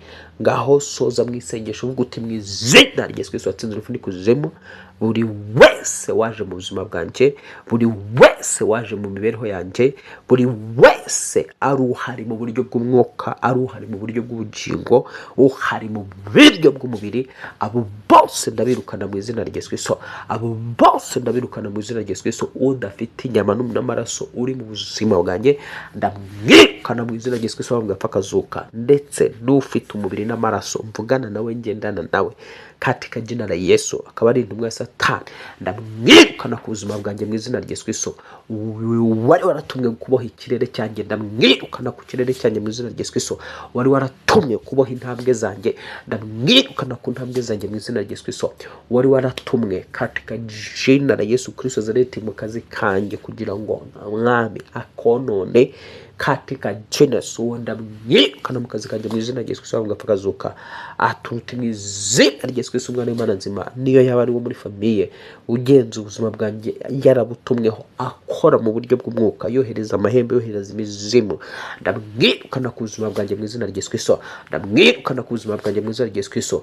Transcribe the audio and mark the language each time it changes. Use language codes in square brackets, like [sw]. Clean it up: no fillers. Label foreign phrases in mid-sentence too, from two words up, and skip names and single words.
[rw] Ngaho soza mu isengesho uvuga uti mu izina rya Yesu Kristo watsinze urupfu n'ikuzimu, buri wese waje mu buzima bwanjye, buri wese waje mu mibereho yanjye, buri wese ari uhari mu buryo bw'umwuka, ari uhari mu buryo bw'ubugingo, uhari mu buryo bw'umubiri, abo bose ndabirukana mu izina rya Yesu Kristo. Abo bose ndabirukana mu izina rya Yesu Kristo. Udafite inyama n'amaraso uri mu buzima bwanjye, ndamwirukana mu izina rya Yesu Kristo. Bamwe apfa akazuka, ndetse n'ufite umubiri n'amaraso mvugana nawe, ngendana nawe, [sw] katika jina la Yesu, [rw] akaba ari intumwa ya Satani, ndamwirukana ku buzima bwanjye mu izina rya Yesu Kristo. Wari waratumwe kuboha ikirere cyanjye, ndamwirukana ku kirere cyanjye mu izina rya Yesu Kristo. Wari waratumwe kuboha intambwe zanjye, ndamwirukana ku ntambwe zanjye mu izina rya Yesu Kristo. Wari waratumwe [sw] katika jina la Yesu Kristo zareti [rw] mu kazi kanjye kugira ngo mwami akonone, [sw] katika jina Yesu [rw] ndamwirukana mu kazi kanjye mu izina rya Yesu Kristo. Bamwe apfa akazuka, aturuta mu izina rya Yesu Yesu Kristo umwana w'Imana nzima, niyo yaba ari wo muri famiye ugenza ubuzima bwanjye yarabutumweho akora mu buryo bw'umwuka, yohereza amahembe, yohereza imizimu, ndamwirukana ku buzima bwanjye mu izina rya Yesu Kristo, ndamwirukana ku buzima bwanjye mu izina rya Yesu Kristo.